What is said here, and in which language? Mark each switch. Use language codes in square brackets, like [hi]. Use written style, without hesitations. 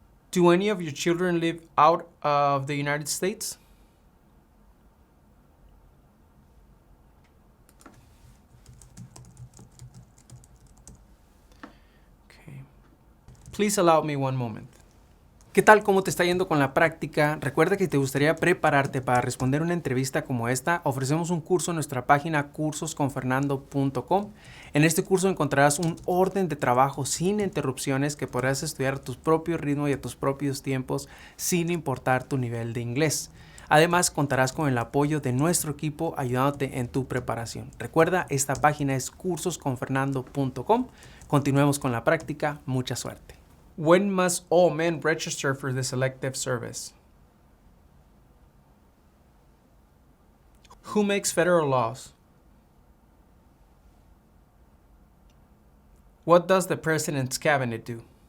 [en] Do any of your children live out of the United States? Okay. Please allow me one moment. [es] ¿Qué tal? ¿Cómo te está yendo con la práctica? Recuerda que te gustaría prepararte para responder una entrevista como esta. Ofrecemos un curso en nuestra página cursosconfernando.com. En este curso encontrarás un orden de trabajo sin interrupciones que podrás estudiar a tu propio ritmo y a tus propios tiempos sin importar tu nivel de inglés. Además, contarás con el apoyo de nuestro equipo ayudándote en tu preparación. Recuerda, esta página es cursosconfernando.com. Continuemos con la práctica. Mucha suerte. [en] When must all men register for the selective service? Who makes federal laws? What does the President's Cabinet do?